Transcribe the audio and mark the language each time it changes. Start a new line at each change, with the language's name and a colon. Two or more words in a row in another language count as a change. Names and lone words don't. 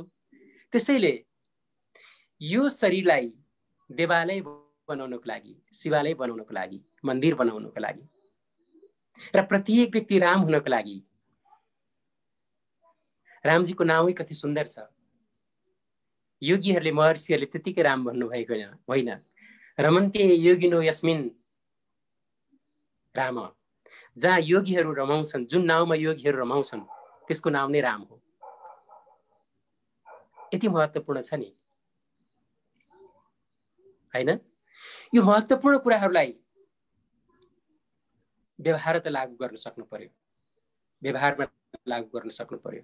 Nepali: त्यसैले यो शरीरलाई देवालय बनाउनको लागि, शिवालय बनाउनको लागि, मन्दिर बनाउनको लागि र प्रत्येक व्यक्ति राम हुनको लागि रामजीको नामै कति सुन्दर छ। योगीहरूले महर्षिहरूले त्यतिकै राम भन्नुभएको होइन।
Sanskrit: रमन्ते योगिनो यस्मिन राम,
Nepali: जहाँ योगीहरू रमाउँछन्, जुन नाउँमा योगीहरू रमाउँछन् त्यसको नाम नै राम हो। यति महत्त्वपूर्ण छ नि, हैन? यो महत्त्वपूर्ण कुराहरूलाई व्यवहार त लागू गर्न सक्नु पर्यो, व्यवहारमा लागू गर्न सक्नु पर्यो।